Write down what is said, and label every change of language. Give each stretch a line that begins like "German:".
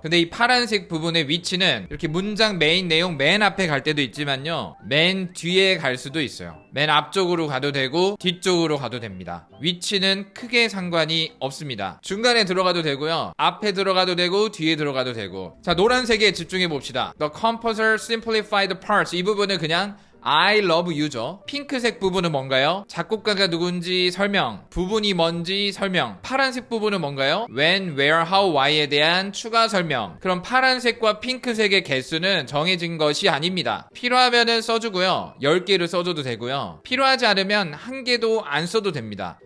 Korean: 근데 이 파란색 부분의 위치는 이렇게 문장 메인 내용 맨 앞에 갈 때도 있지만요, 맨 뒤에 갈 수도 있어요. 맨 앞쪽으로 가도 되고 뒤쪽으로 가도 됩니다. 위치는 크게 상관이 없습니다. 중간에 들어가도 되고요, 앞에 들어가도 되고 뒤에 들어가도 되고. 자, 노란색에 집중해 봅시다.
English: The composer simplified parts.
Korean: 이 부분은 그냥
English: I love you
Korean: 죠. 핑크색 부분은 뭔가요? 작곡가가 누군지 설명, 부분이 뭔지 설명. 파란색 부분은 뭔가요? When, where, how, why에 대한 추가 설명. 그럼 파란색과 핑크색의 개수는 정해진 것이 아닙니다. 필요하면은 써주고요, 10개를 써줘도 되고요, 필요하지 않으면 1개도 안 써도 됩니다.